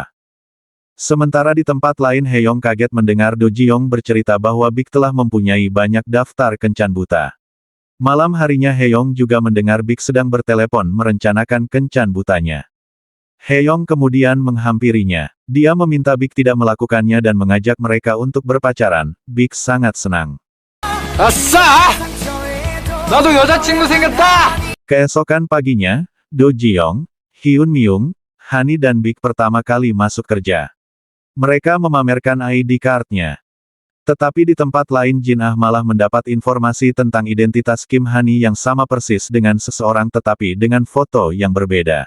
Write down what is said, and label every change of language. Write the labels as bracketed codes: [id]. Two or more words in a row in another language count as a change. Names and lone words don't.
[id] Sementara di tempat lain Haeyong kaget mendengar Do Ji-young bercerita bahwa Big telah mempunyai banyak daftar kencan buta. Malam harinya Haeyong juga mendengar Big sedang bertelepon merencanakan kencan butanya. Haeyong kemudian menghampirinya. Dia meminta Big tidak melakukannya dan mengajak mereka untuk berpacaran. Big sangat senang. [ko] 아싸! 나도 여자친구 생겼다! [id] Keesokan paginya, Do Ji-young, Hyun Myung, Hani dan Big pertama kali masuk kerja. Mereka memamerkan [en] ID card- [id] nya. Tetapi di tempat lain Jin Ah malah mendapat informasi tentang identitas Kim Hani yang sama persis dengan seseorang tetapi dengan foto yang berbeda.